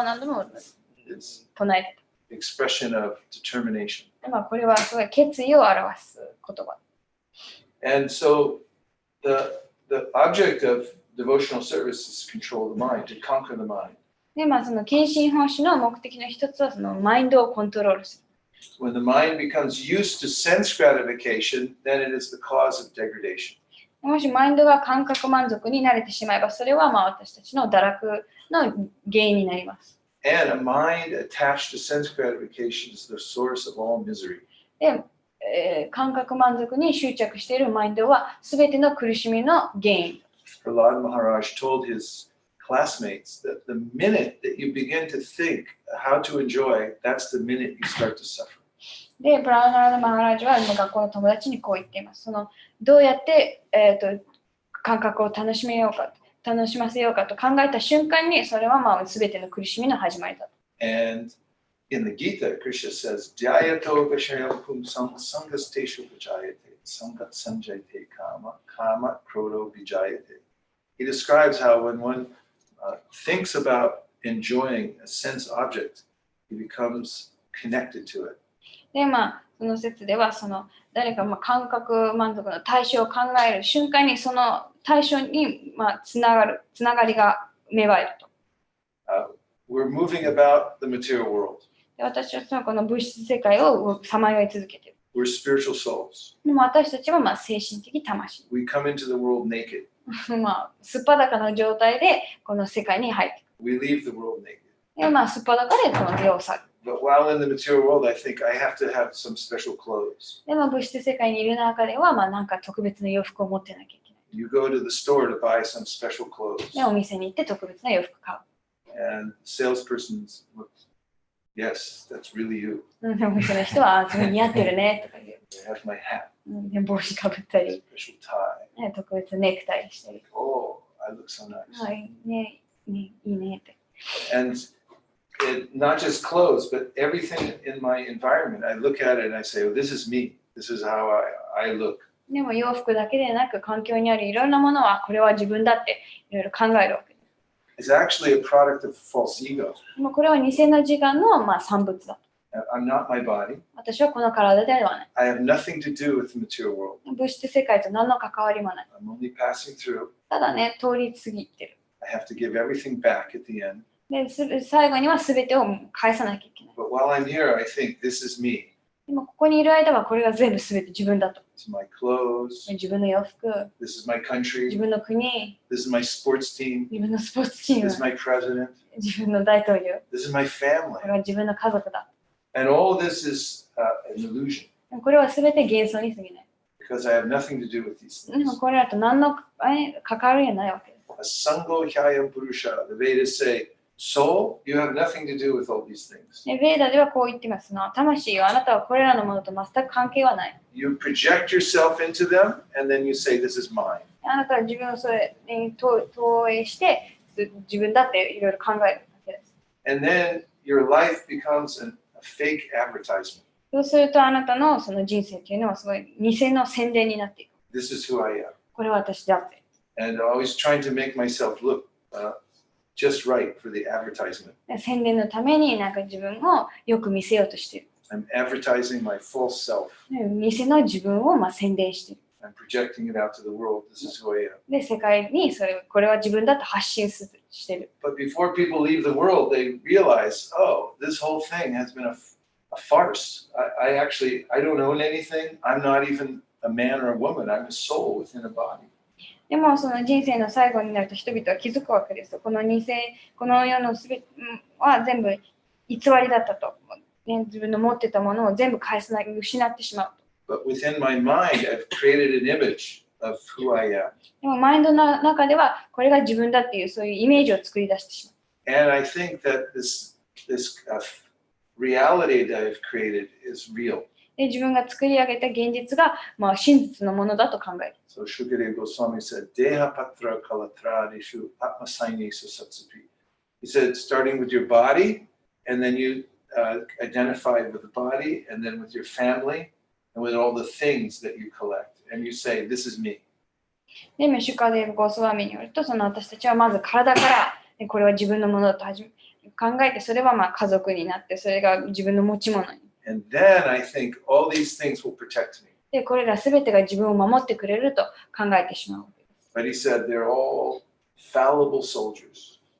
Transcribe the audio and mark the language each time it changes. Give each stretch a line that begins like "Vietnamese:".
English: It's
Japanese: 唱えて
English: the expression of determination.
Japanese: た。これはすごい決意を表す言葉。
English: And so the object of devotional service is to control the mind, to conquer the mind.
Japanese: で、その献身奉仕の目的の一つはそのマインドをコントロールする。
English: When the mind becomes used to sense gratification, then it is the cause of degradation.
Japanese: もしマインドが感覚満足に慣れてしまえば、それは私たちの堕落の原因になります。
English: And a mind attached to sense gratification is the source of all misery.
Japanese: で、感覚満足に執着しているマインドは全ての苦しみの原因。
English: Prahlad Maharaj told his classmates that the minute that you begin to think how to enjoy, that's the minute you start to suffer.
Japanese: で、プラーナード・マハラジは学校の友達にこう言っています。どうやって、感覚を楽しませようかと考えた瞬間に、それは全ての苦しみの始まりだと。
English: And in the Gita, Krishna says,
Sanskrit: Dhyayato vishayam pum sangasteshu vijayate, sangat sanjayate kama, kama krodo vijayate.
English: He describes how when one thinks about enjoying a sense object, he becomes connected to it.
Japanese: で、その説では、誰か感覚満足の対象を考える瞬間に、その対象につながりが芽生えると。
English: We're moving about the material world.
Japanese: で、私たちはこの物質世界をさまよい続けている。
English: We're spiritual souls.
Japanese: でも私たちは精神的魂。
English: We come into the world naked.
Japanese: すっぱだかの状態でこの世界に入っていく。
English: We leave the world naked.
Japanese: で、すっぱだかでこの世を去る。
English: But while in the material world, I think I have to have some special clothes.
Japanese: で、物質世界にいる中では、なんか特別な洋服を持ってなきゃいけない。
English: You go to the store to buy some special clothes.
Japanese: で、お店に行って特別な洋服買う。
English: And the salesperson looks, yes, that's really you.
Japanese: お店の人は、すごい似合ってるねとか言う。
English: I have my hat,
Japanese: で、帽子かぶったり、
English: special tie.
Japanese: 特別ネクタイしたり。
English: Oh, I look so nice.
Japanese: はい、ね、いいねって。
English: And not just clothes, but everything in my environment. I look at it and I say, oh, this is me. This is how I look.
Japanese: でも洋服だけでなく、環境にあるいろんなものは、これは自分だっていろいろ考えるわけです。
English: It's actually a product of false ego.
Japanese: でもこれは偽の自我の産物だ。
English: I'm not my body.
Japanese: 私はこの体ではない。
English: I have nothing to do with the material world.
Japanese: 物質世界と何の関わりもない。
English: I'm only passing through.
Japanese: ただね、通り過ぎてる。
English: I have to give everything back at the end.
Japanese: で、最後には全てを返さなきゃいけない。
English: But while I'm here, I think this is me.
Japanese: でもここにいる間はこれが全部全て自分だと。
English: This is my clothes.
Japanese: 自分の洋服、
English: This is my
Japanese: 自
English: country.
Japanese: 分の国、
English: This is my sports team.
Japanese: 自分のスポーツチー
English: This is
Japanese: ム、
English: my president.
Japanese: 自分の大統領、
English: This is my
Japanese: こ
English: family.
Japanese: れは自分の家族だ。
English: And all this is an illusion
Japanese: でもこれは全て幻想に過ぎない。
English: because I have nothing to do with these
Japanese: でも
English: things.
Japanese: これらと何の関わりがないわけです。
Sanskrit: Asango hyayam purusha.
English: The Vedas say, soul, you have nothing to do with all these things.
Japanese: でベーダではこう言ってますの。魂よ、あなたはこれらのものと全く関係はない。
English: You project yourself into them and then you say, this is mine.
Japanese: あなたは自分をそれに投影して自分だっていろいろ考えるわけです。
English: And then your life becomes a fake advertisement.
Japanese: そうするとあなたのその人生というのはすごい偽の宣伝になっていく。
English: This is who I am.
Japanese: これは私だって。
English: And always trying to make myself look just right for the advertisement.
Japanese: 宣伝のためになんか自分をよく見せようとしている。
English: I'm advertising my false self.
Japanese: 偽の自分を宣伝している。
English: I'm projecting it out to the world. This is who I am.
Japanese: で、世界にこれは自分だと発信している。
English: But before people leave the world, they realize, oh, this whole thing has been a farce. I don't own anything. I'm not even a man or a woman. I'm a soul within a body.
Japanese: でもその人生の最後になると人々は気づくわけです。この世のすべては全部偽りだったと。自分の持ってたものを全部失ってしまう。
English: But within my mind, I've created an image of who I am.
Japanese: でもマインドの中ではこれが自分だっていうそういうイメージを作り出してしまう。
English: And I think that this reality that I've created is real.
Japanese: で自分が作り上げた現実が、真実のものだと考える。
English: So Shukadeva Goswami said,
Sanskrit: Deha patra kalatradishu atmasainesu satsupi.
English: He said, starting with your body, and then you identify with the body, and then with your family, and with all the things that you collect. And you say, this is me.
Japanese: で、シュカデーブ・ゴースワミによると、その私たちはまず体からこれは自分のものだと考えて、それは家族になって、それが自分の持ち物に。
English: And then I think all these things will protect me.
Japanese: で、これらすべてが自分を守ってくれると考えてしまうわけです。
English: But he said they're all fallible soldiers.